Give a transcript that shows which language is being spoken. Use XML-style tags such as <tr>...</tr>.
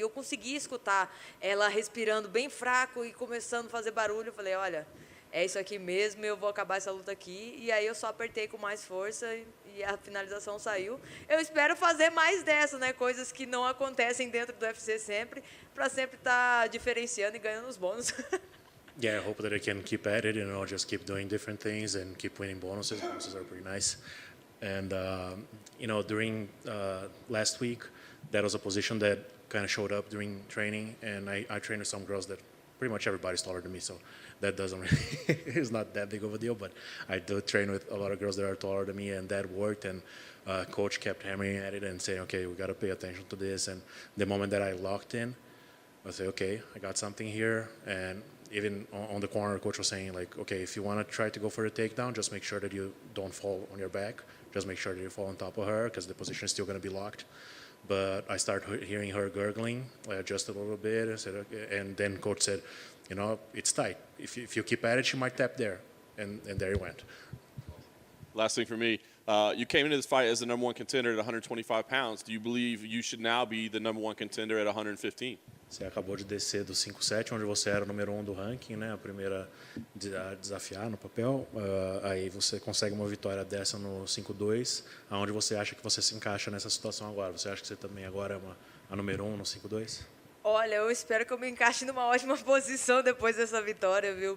<pt>E eu consegui escutar ela respirando bem fraco e começando a fazer barulho. Eu falei, olha, é isso aqui mesmo, eu vou acabar essa luta aqui. E aí eu só apertei com mais força e a finalização saiu. Eu espero fazer mais dessas, né? Coisas que não acontecem dentro do UFC sempre, para sempre estar diferenciando e ganhando os bônus.</pt> <en>Yeah, I hope that I can keep at it, just keep doing different things and keep winning bonuses. Bonuses are pretty nice. And, during last week, that was a position that kind of showed up during training. And I trained with some girls that pretty much everybody's taller than me, so that doesn't really, it's not that big of a deal. But I do train with a lot of girls that are taller than me, and that worked. And coach kept hammering at it and saying, okay, we got to pay attention to this. And the moment that I locked in, I say, okay, I got something here. And even on the corner, coach was saying, like, okay, if you want to try to go for the takedown, just make sure that you don't fall on your back. Just make sure that you fall on top of her because the position is still going to be locked. But I started hearing her gurgling just a little bit. I said, okay. And then coach said, it's tight. If you keep at it, she might tap there. And there he went. Last thing for me, you came into this fight as the number one contender at 125 pounds. Do you believe you should now be the number one contender at 115?</en> <pt>Você acabou de descer do 5-7, onde você era o número 1 do ranking, né? A primeira a desafiar no papel. Aí você consegue uma vitória dessa no 5-2. Aonde você acha que você se encaixa nessa situação agora? Você acha que você também agora é a número 1 no 5-2? Olha, eu espero que eu me encaixe numa ótima posição depois dessa vitória, viu?</pt>